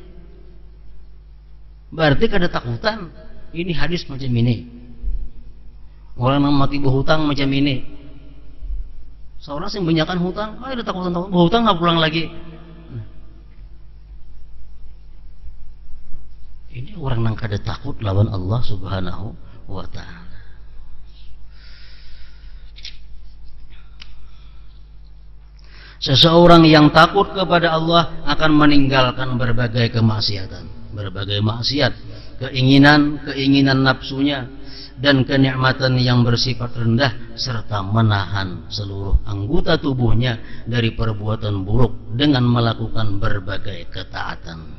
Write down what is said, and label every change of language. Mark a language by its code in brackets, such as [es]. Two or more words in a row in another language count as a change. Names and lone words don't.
[bjn] Berarti kada takutan. Ini hadis macam ini. Orang yang mati berhutang macam ini. Seorang yang banyakan hutang, ada takutan berhutang nggak pulang lagi. Ini orang yang kada takut lawan Allah [ar] سبحانه وتعالى. [id] Seseorang yang takut kepada Allah akan meninggalkan berbagai kemaksiatan, berbagai maksiat, keinginan nafsunya, dan kenikmatan yang bersifat rendah, serta menahan seluruh anggota tubuhnya dari perbuatan buruk dengan melakukan berbagai ketaatan.